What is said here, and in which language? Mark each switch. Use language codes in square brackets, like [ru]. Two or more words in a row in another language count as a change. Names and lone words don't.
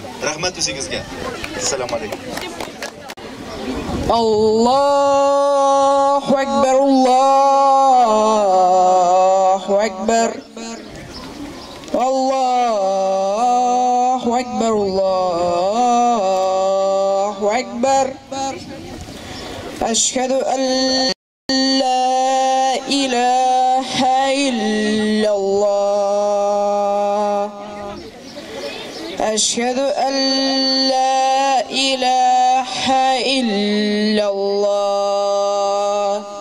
[tt] Рәхмәт үзегезгә. [ar] السلام عليكم. الله أكبر، الله أكبر. الله أكبر، الله أكبر. أشهد أن لا إله إلا الله. أشهد أن لا إله إلا الله.